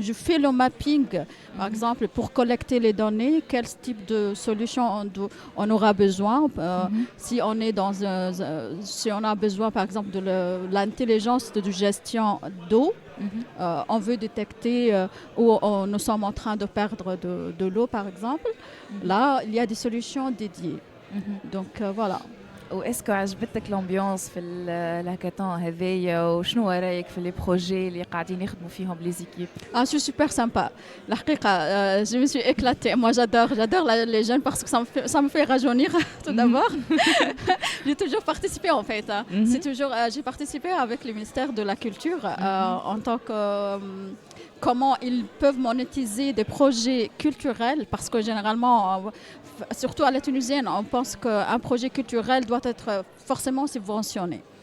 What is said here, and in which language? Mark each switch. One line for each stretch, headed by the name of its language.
French: Je fais le mapping, par exemple, pour collecter les données, quel type de solution on aura besoin. Si on est si on a besoin, par exemple, de l'intelligence de gestion d'eau, on veut détecter où nous sommes en train de perdre de l'eau, par exemple. Là, il y a des solutions dédiées. Donc, voilà.
Arabic: واسكو عجبتك
French: الامبيونس
Arabic: في الهاكاثون هذايا وشنو رايك في
French: لي بروجي
Arabic: اللي قاعدين يخدموا فيهم
French: لي زيكيب؟ C'est super sympa. La
Arabic: حقيقة
French: je me suis éclatée. Moi j'adore les jeunes parce que ça me fait rajeunir tout d'abord. J'ai toujours participé en fait. C'est toujours j'ai participé avec le ministère de la Culture en tant que comment ils peuvent monétiser des projets culturels parce que généralement surtout à la tunisienne, on pense qu'un projet culturel doit être forcément subventionné.